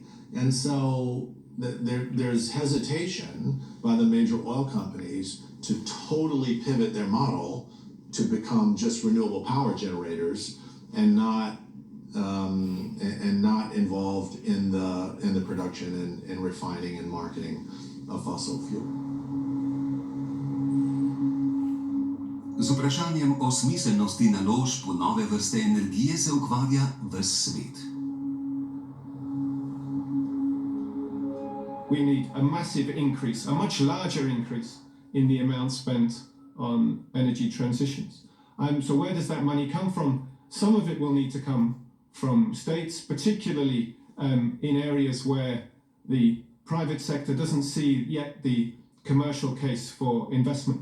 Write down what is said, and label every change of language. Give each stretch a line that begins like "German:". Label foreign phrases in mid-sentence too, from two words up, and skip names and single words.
English: And so there's hesitation by the major oil companies to totally pivot their model to become just renewable power generators and not involved in the production and refining and marketing of fossil fuel.
Slovenian: Z vprašanjem o smiselnosti naložb v nove vrste energije se ukvarja ves svet.
English: We need a massive increase, a much larger increase in the amount spent on energy transitions. So where does that money come from? Some of it will need to come from states, particularly in areas where the private sector doesn't see yet the commercial case for investment.